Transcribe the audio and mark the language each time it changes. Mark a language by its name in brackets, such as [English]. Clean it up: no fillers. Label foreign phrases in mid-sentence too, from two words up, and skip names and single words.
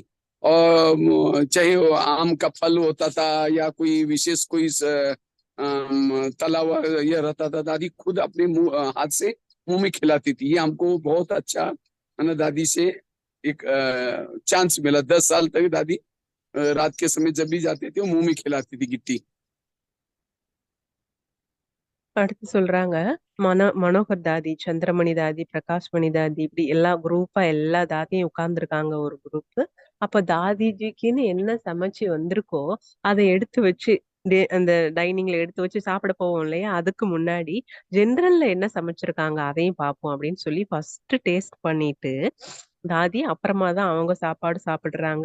[Hindi] और चाहे वो आम का फल होता था या कोई विशेष कोई तला हुआ यह रहता था, दादी खुद अपने हाथ से मुंह में खिलाती थी। ये हमको बहुत अच्छा है ना, दादी से एक चांस मिला। 10 साल तक दादी रात के समय जब भी जाते थे वो मुंह में खिलाती थी गिट्टी। [Tamil] அடுத்து சொல்றாங்க, மனோகர் தாதி, சந்திரமணி தாதி, பிரகாஷ் மணி தாதி, இப்படி எல்லா குரூப்பா எல்லா தாதியும் உட்கார்ந்துருக்காங்க ஒரு குரூப். அப்ப தாதிஜிக்குன்னு என்ன சமைச்சு வந்திருக்கோ அதை எடுத்து வச்சு அந்த டைனிங்ல எடுத்து வச்சு சாப்பிட போவோம் இல்லையா, அதுக்கு முன்னாடி ஜெனரல்ல என்ன சமைச்சிருக்காங்க அதையும் பார்ப்போம் அப்படின்னு சொல்லி [English] first taste [Tamil] பண்ணிட்டு தாதி அப்புறமா தான் அவங்க சாப்பாடு சாப்பிடுறாங்க.